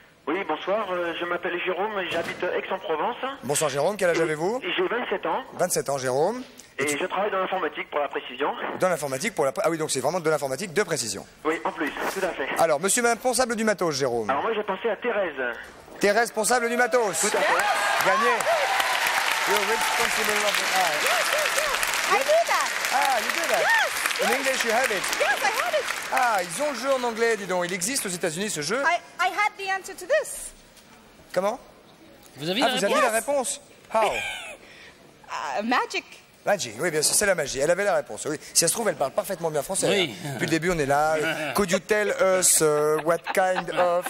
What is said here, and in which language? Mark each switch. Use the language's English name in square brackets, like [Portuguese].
[French] Oui, bonsoir, je m'appelle Jérôme, j'habite Aix-en-Provence. Bonsoir, Jérôme, quel âge avez-vous? J'ai 27 ans 27 ans, Jérôme. et je travaille dans l'informatique pour la précision. Dans l'informatique pour la... Ah oui, donc c'est vraiment de l'informatique de précision. Oui, en plus, tout à fait. Alors, monsieur et madame Ponsable du matos, Jérôme. Alors moi j'ai pensé à Thérèse. Thérèse Ponsable du matos. Tout à fait. Gagné. [English] You're responsible of the... I do that. Ah, you do that. Yes, In English, you have it. Yes, I had it. [French] Ah, ils ont le jeu en anglais, dis donc. Il existe aux États-Unis ce jeu. [English] I had the answer to this. [French] Comment? Vous avez Ah, la vous réponse aviez la réponse? [English] How? Magic. [French] Magie, oui, bien sûr, c'est la magie. Elle avait la réponse, oui. Si ça se trouve, elle parle parfaitement bien français. Oui. Hein. Depuis le début, on est là. [English] Could you tell us what kind of...